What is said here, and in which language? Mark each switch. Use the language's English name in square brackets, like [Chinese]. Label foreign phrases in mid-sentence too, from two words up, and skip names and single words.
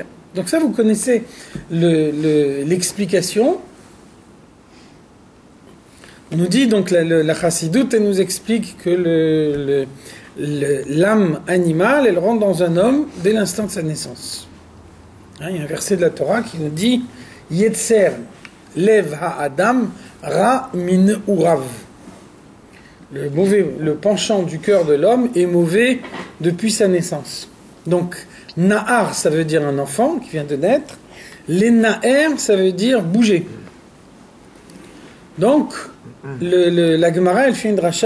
[French] Donc ça, vous connaissez l'explication. On nous dit, donc la chassidoute, elle nous explique que l'âme animale, elle rentre dans un homme dès l'instant de sa naissance. Il y a un verset de la Torah qui nous dit « [Hebrew] יצר לב האדם רע מנעוריו [French] » Le penchant du cœur de l'homme est mauvais depuis sa naissance. Donc, Nahar, ça veut dire un enfant qui vient de naître. Les Naher, ça veut dire bouger. Donc, la Gemara, elle fait une dracha.